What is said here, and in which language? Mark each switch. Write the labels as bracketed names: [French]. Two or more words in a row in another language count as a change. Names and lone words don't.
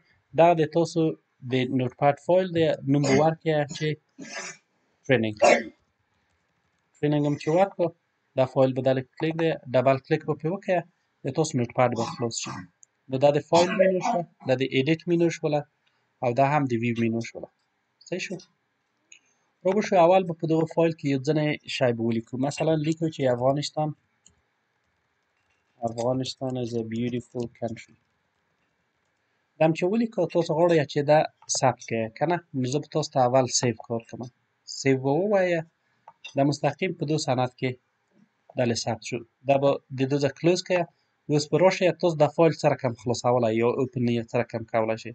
[Pashto] دا د تاسو د نوټ پاد فایل دی. نوم به ورکړئ چې ټریننګ هم چې ورکړو، دا فایل به دلته کلیک دی، [English] double click [Pashto] به پرې وکړئ، د تاسو نوټ پاد به خلاص شي. نو دا د فایل مینو شوه، دا د [English] edit menu [Pashto] شوله، او دا هم د [English] view menu [Pashto] شوله. صحیح شو؟ راوبشو اول به په دغه فایل کې یو ځینې شی به ولیکو. مثلا لیکو چې افغانستان [English] is a beautiful country. [Pashto] دا هم چې ولیکو، تاسو غواړئ چې دا ثبت کړئ که نه، نو زه به تاسو ته اول سیو کار کوم. سیو به ووایه، دا مستقیم په دو سند کې دلې ثبت شو. دا به د دو ځای کلوز کړئ. اوس به راشئ تاسو دا فایل سره کوم خلاصولی یا اوپن یې سره کوم کولی شئ.